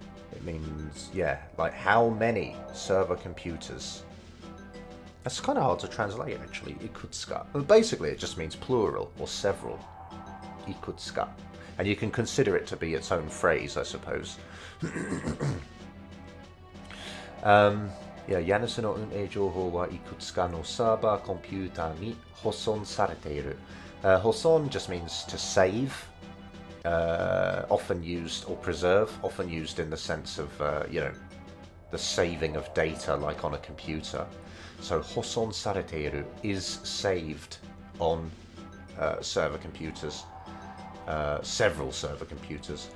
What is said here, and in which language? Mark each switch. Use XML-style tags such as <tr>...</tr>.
<en>It means, yeah, like how many server computers. That's kind of hard to translate actually, Ikutsuka. Well, basically it just means plural or several. Ikutsuka. And you can consider it to be its own phrase, I suppose. Yeah,</en> <ja>家主の運営情報はいくつかのサーバーコンピューターに保存されている.</ja> <en>Hoson just means to save, often used, or preserve, often used in the sense of, you know, the saving of data like on a computer. So, hoson sareteiru is saved on server computers, several server computers.</en>